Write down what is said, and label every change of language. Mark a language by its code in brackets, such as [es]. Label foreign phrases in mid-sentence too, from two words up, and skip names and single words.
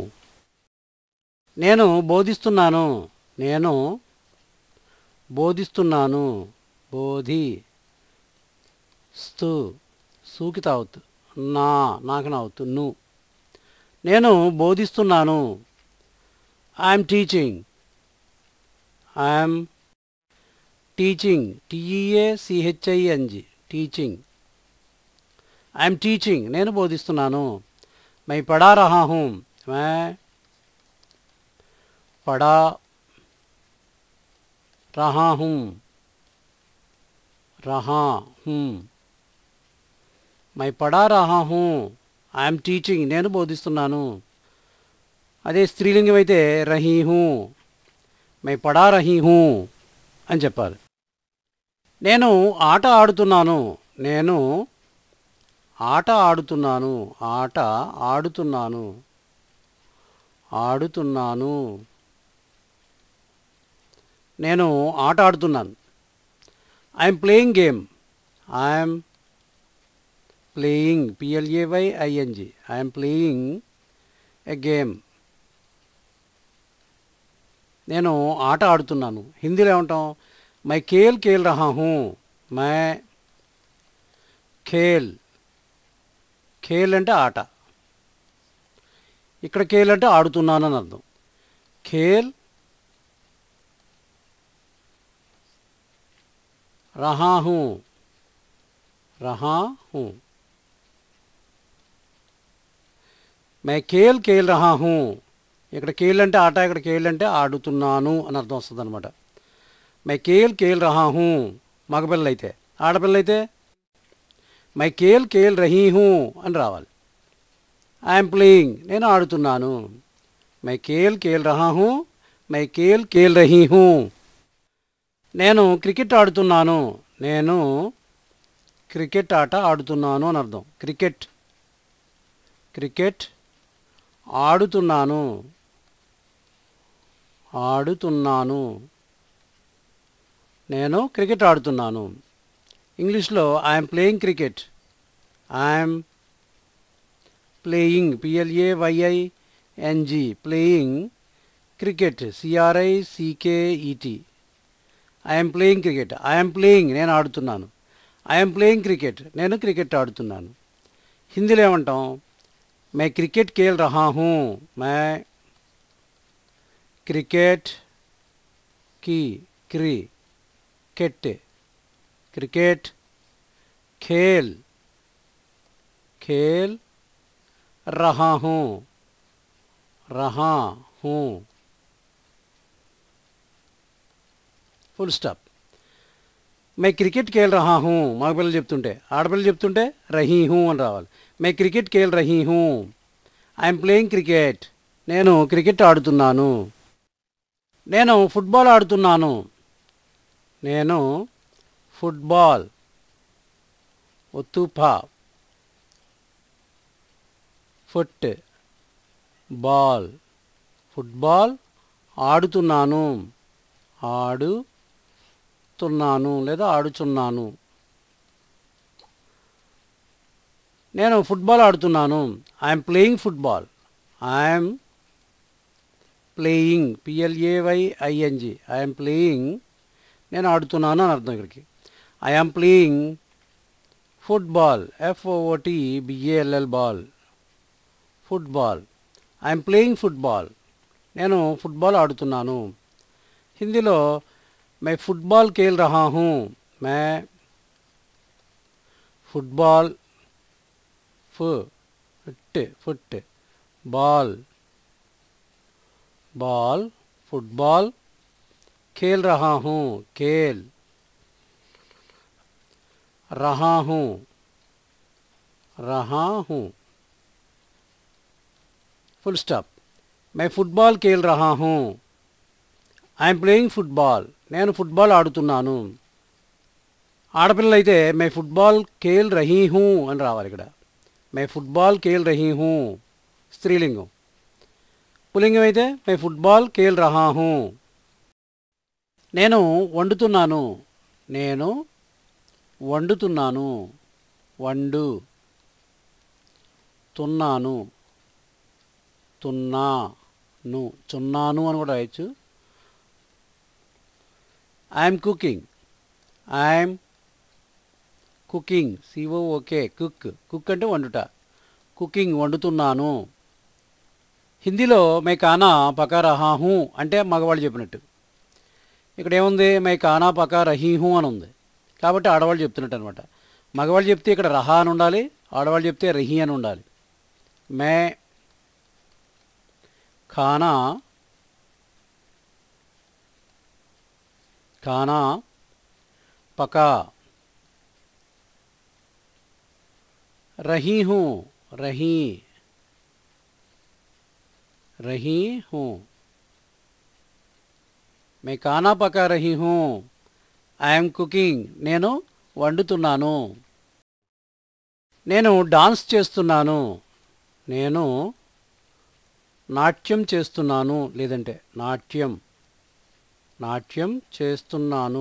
[te] నేను బోధిస్తున్నాను, నేను బోధిస్తున్నాను. బోధి స్తు, సూకి తావత్తు, నాకు నావత్తు ను. నేను బోధిస్తున్నాను. [en] I'm teaching, I'm teaching, TEACHING, teaching. I'm teaching, [te] నేను బోధిస్తున్నాను. [hi] मैं पढ़ा रहा हूँ, मैं पढ़ा रहा हूँ, रहा हूँ. मैं पढ़ा रहा हूँ, [en] I'm teaching, [te] నేను బోధిస్తున్నాను. అదే స్త్రీలింగం అయితే [hi] रही हूँ, मैं पढ़ा रही हूँ [te] అని చెప్పాలి. నేను ఆట ఆడుతున్నాను, నేను ఆట ఆడుతున్నాను. ఆట ఆడుతున్నాను, ఆడుతున్నాను. నేను ఆట ఆడుతున్నాను. [en] I'm playing game, I'm playing, PLAYING, I'm playing a game. [te] నేను ఆట ఆడుతున్నాను. హిందీలో ఏమంటాం? [hi] मैं खेल खेल रहा हूँ, मैं खेल. [te] ఖేల్ అంటే ఆట, ఇక్కడ ఖేల్ అంటే ఆడుతున్నాను అని అర్థం. [hi] खेल रहा हूँ, रहा हूँ. मैं खेल खेल रहा हूँ, [te] ఇక్కడ ఖేల్ అంటే ఆట, ఇక్కడ ఖేల్ అంటే ఆడుతున్నాను అని అర్థం వస్తుంది అనమాట. [hi] मैं खेल खेल रहा हूँ మగపిల్లలైతే. ఆడపిల్లలైతే मैं खेल खेल रही हूँ [te] అని రావాలి. [en] I'm playing, [te] నేను ఆడుతున్నాను. [hi] मैं खेल खेल रहा हूँ, मैं खेल खेल रही हूँ. [te] నేను క్రికెట్ ఆడుతున్నాను, నేను క్రికెట్ ఆట ఆడుతున్నాను అని అర్థం. క్రికెట్, క్రికెట్ ఆడుతున్నాను, ఆడుతున్నాను. నేను క్రికెట్ ఆడుతున్నాను. ఇంగ్లీష్లో [en] I'm playing cricket, I'm playing, PLAYING, playing cricket, CRICKET. I'm playing cricket, I'm playing, [te] నేను ఆడుతున్నాను. [en] I'm playing cricket, [te] నేను క్రికెట్ ఆడుతున్నాను. హిందీలో ఏమంటాం? [hi] मैं क्रिकेट खेल रहा हूँ, मैं क्रिकेट की क्रिकेट, क्रिकेट खेल खेल रहा हूँ, रहा हूँ. [en] full stop. [hi] मैं क्रिकेट खेल रहा हूँ [te] మగపిల్లలు చెప్తుంటే, ఆడపిల్లలు చెప్తుంటే [hi] रही हूँ [te] అని రావాలి. [hi] मैं क्रिकेट खेल रही हूँ, [en] I'm playing cricket, [te] నేను క్రికెట్ ఆడుతున్నాను. నేను ఫుట్బాల్ ఆడుతున్నాను, నేను ఫుట్బాల్, ఒత్తుపా, ఫుట్ బాల్, ఫుట్బాల్ ఆడుతున్నాను, ఆడుతున్నాను లేదా ఆడుచున్నాను. నేను ఫుట్బాల్ ఆడుతున్నాను. [en] I'm playing football, I'm playing, PLAYING, I'm playing, [te] నేను ఆడుతున్నాను అని అర్థం ఇక్కడికి. [en] I'm playing football, FOOTBALL, ball, football. I'm playing football, [te] నేను ఫుట్బాల్ ఆడుతున్నాను. [hi] హిందీలో मैं फुटबॉल खेल रहा हूँ, मैं फुटबॉल, फुट बॉल, बॉल, फुटबॉल खेल रहा हूँ, खेल रहा हूँ, रहा हूँ. [en] full stop. [hi] मैं फुटबॉल खेल रहा हूँ, [en] I'm playing football, [te] నేను ఫుట్బాల్ ఆడుతున్నాను. [hi] ఆడపిల్లలైతే मैं फुटबॉल खेल रही हूँ [te] అని రావాలి ఇక్కడ. [hi] मैं फुटबॉल खेल रही हूँ, [te] స్త్రీలింగం. పుల్లింగం అయితే [hi] मैं फुटबॉल खेल रहा हूँ. [te] నేను వండుతున్నాను. నేను వండుతున్నాను. వండు. తున్నాను. తున్నాను. చున్నాను అని కూడా రాయొచ్చు. [en] I'm cooking. I'm cooking. COOK. cook. కుక్ [te] అంటే వండుట. కుకింగ్ వండుతున్నాను. హిందీలో [hi] मैं खाना पका रहा हूँ [te] అంటే మగవాళ్ళు చెప్పినట్టు. ఇక్కడ ఏముంది, [hi] मैं खाना पका रही हूँ [te] అని ఉంది. కాబట్టి ఆడవాళ్ళు చెప్తున్నట్టు అనమాట. మగవాళ్ళు చెప్తే ఇక్కడ రహా అని ఉండాలి, ఆడవాళ్ళు చెప్తే రహీ అని ఉండాలి. [hi] मैं खाना खाना पका रही हूँ. रही रही हूँ. मैं खाना पका रही हूँ. [en] I'm cooking. [te] నేను వండుతున్నాను. నేను డాన్స్ చేస్తున్నాను. నేను నాట్యం చేస్తున్నాను. లేదంటే నాట్యం చేస్తున్నాను.